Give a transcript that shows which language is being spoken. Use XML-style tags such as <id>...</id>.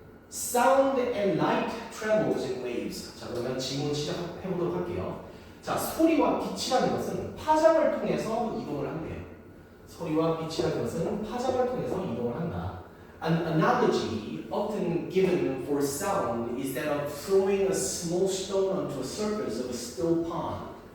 <en>Sound and light travels in waves.</en> <ko>자, 그러면 지문 시작해보도록 할게요. 자, 소리와 빛이라는 것은 파장을 통해서 이동을 한대요. 소리와 빛이라는 것은 파장을 통해서 이동을 한다.</ko> <en>An analogy often given for sound is that of throwing a small stone onto a surface of a still pond.</en>